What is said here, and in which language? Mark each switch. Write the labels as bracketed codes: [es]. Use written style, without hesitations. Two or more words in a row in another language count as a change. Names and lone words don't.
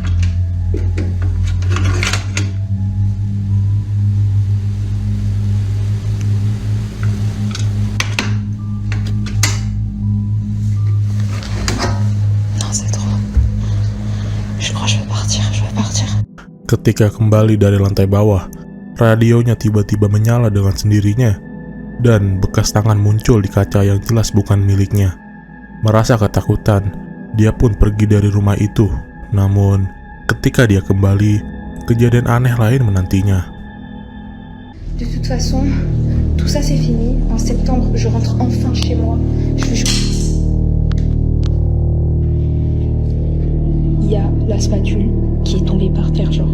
[fr] Non, c'est trop. Je crois que je vais partir. [id] Ketika kembali dari lantai bawah, radionya tiba-tiba menyala dengan sendirinya, dan bekas tangan muncul di kaca yang jelas bukan miliknya. Merasa ketakutan, dia pun pergi dari rumah itu. Namun, ketika dia kembali, kejadian aneh lain menantinya. [fr] De toute façon, tout ça c'est fini. En septembre, je rentre enfin chez moi. Je vous jure. Il y a la spatule qui est tombée par terre, genre.